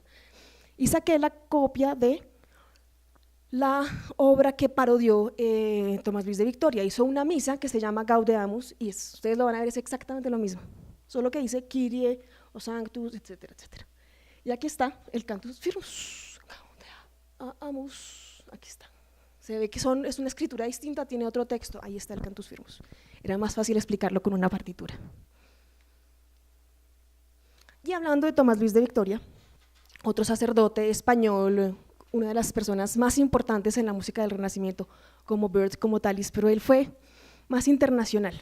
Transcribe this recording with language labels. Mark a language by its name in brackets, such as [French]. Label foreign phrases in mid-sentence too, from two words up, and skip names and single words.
[Spanish] Y saqué la copia de la obra que parodió Tomás Luis de Victoria. Hizo una misa que se llama Gaudeamus y ustedes lo van a ver, es exactamente lo mismo, solo que dice Kyrie o Sanctus, etcétera, etcétera. Y aquí está el [Latin] cantus firmus, [Spanish] Gaudeamus, aquí está. Se ve que es una escritura distinta, tiene otro texto, ahí está el [Latin] cantus firmus. [Spanish] Era más fácil explicarlo con una partitura. Y hablando de Tomás Luis de Victoria, otro sacerdote español, una de las personas más importantes en la música del Renacimiento, como Bird, como Talis, pero él fue más internacional.